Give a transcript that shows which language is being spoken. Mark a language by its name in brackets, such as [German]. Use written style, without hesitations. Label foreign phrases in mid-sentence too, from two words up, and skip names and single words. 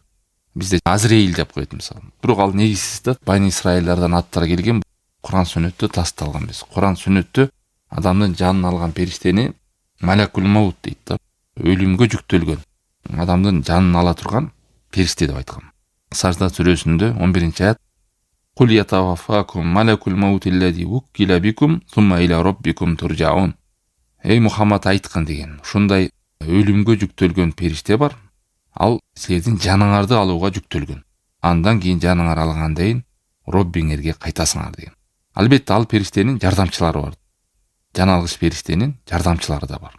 [Kyrgyz] Бизде Азраил деп коет мисалы. Бирок ал негизсиз да, Бани Исраилдардан аттар келген, Куран сүннөттө тасталган эмес. Куран сүннөттө адамдын жанын алган периштени [Arabic] Малакул Маут [Kyrgyz] дейт да. Өлүмгө жүктөлгөн, адамдын жанын ала турган периште деп айткан. Сажда сүрөсүндө 11-аят [Arabic] قل يتوفاكم ملك الموت الذي وكل بكم ثم إلى ربكم ترجعون. [Kyrgyz] Эй Мухаммад айткан деген. Ушундай өлүмгө жүктөлгөн периште бар. Ал силердин жаныңарды алууга жүктөлгөн. Андан кийин жаныңар алгандан кийин Роббиңерге кайтасыңар деген. Албетте ал периштенин жардамчылары бар. Жан алгыч периштенин жардамчылары да бар.